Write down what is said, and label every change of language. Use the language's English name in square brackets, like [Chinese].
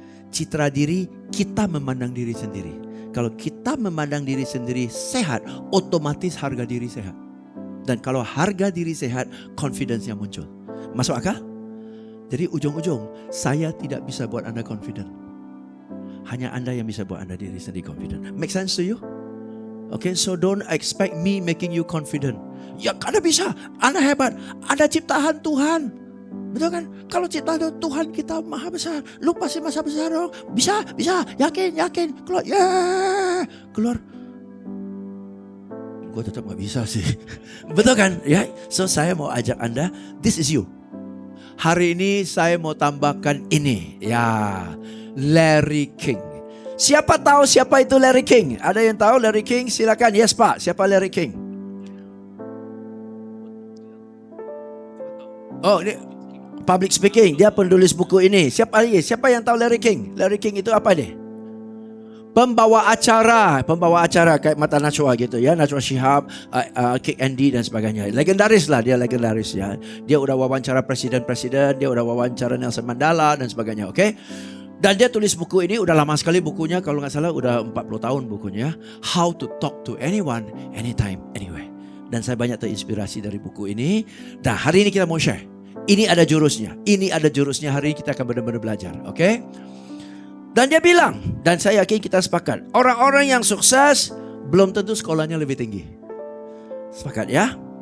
[Indonesian] Citra diri, kita memandang diri sendiri. Kalau kita memandang diri sendiri sehat, otomatis harga diri sehat. Dan kalau harga diri sehat, confidence-nya muncul. Masuk akal? Jadi ujung-ujung, saya tidak bisa buat Anda confident. Hanya Anda yang bisa buat Anda diri sendiri confident. [English] Make sense to you? Okay, so don't expect me making you confident. [Indonesian] Ya, Anda bisa, Anda hebat, Anda ciptaan Tuhan. Betul kan? Kalau ciptaan Tuhan kita maha besar, lu pasti maha besar dong. Bisa, yakin, keluar, keluar. Gue tetap gak bisa sih. Betul kan? Ya, so saya mau ajak Anda, [English] this is you. [Indonesian] Hari ini saya mau tambahkan ini, ya, Larry King. Siapa tahu siapa itu Larry King? Ada yang tahu Larry King? Silakan. Yes Pak, siapa Larry King? Oh, ini public speaking. Dia penulis buku ini. Siapa yang tahu Larry King? Larry King itu apa deh? pembawa acara kayak Mata Najwa gitu ya, Najwa Shihab, Kick Andy dan sebagainya. Legendaris lah, dia legendaris ya. Dia udah wawancara presiden-presiden, dia udah wawancara Nelson Mandela dan sebagainya, oke? Dan dia tulis buku ini, udah lama sekali bukunya, kalau nggak salah udah 40 tahun bukunya. [English] How to Talk to Anyone, Anytime, Anywhere. [Indonesian] Dan saya banyak terinspirasi dari buku ini. Nah, hari ini kita mau share. Ini ada jurusnya, hari ini kita akan benar-benar belajar, oke? Dan dia bilang, dan saya yakin kita sepakat, orang-orang yang sukses belum tentu sekolahnya lebih tinggi. Sepakat ya?